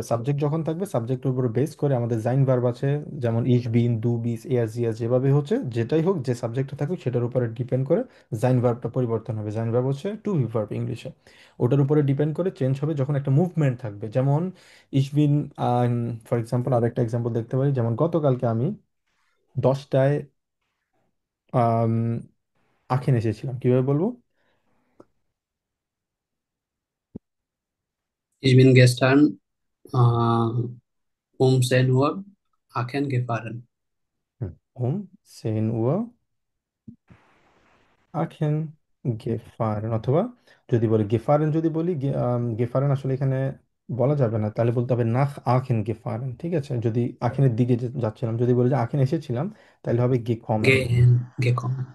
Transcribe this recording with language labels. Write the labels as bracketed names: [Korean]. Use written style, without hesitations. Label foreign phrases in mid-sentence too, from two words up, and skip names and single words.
[Bangla] সাবজেক্ট যখন থাকবে, সাবজেক্টের উপরে বেস করে আমাদের জাইন ভার্ব আছে, যেমন [German] ich bin du bist er sie, [Bangla] যেভাবে হচ্ছে যেটাই হোক, যে সাবজেক্টটা থাকুক সেটার উপরে ডিপেন্ড করে জাইন ভার্বটা পরিবর্তন হবে। জাইন ভার্ব হচ্ছে [English] to be [Bangla] ভার্ব ইংলিশে। ওটার উপরে ডিপেন্ড করে চেঞ্জ হবে যখন একটা মুভমেন্ট থাকবে। যেমন [German] ich bin, [English] for example [Bangla] আর একটা এক্সাম্পল দেখতে পারি, যেমন গতকালকে আমি 10টায় আখেন এসেছিলাম, কিভাবে বলবো? [German] Ich bin gestern um 10 Uhr Aachen gefahren. um 10 Uhr Aachen gefahren, [Bangla] অথবা যদি বলি গেফারেন, যদি বলি গেফারেন আসলে এখানে বলা যাবে না, তাহলে বলতে হবে [German] nach Aachen gefahren, [Bangla] ঠিক আছে? যদি আখেনের দিকে যাচ্ছিলাম, যদি বলি যে আখেন এসেছিলাম, তাহলে হবে গে কমেন। [German] Gekommen.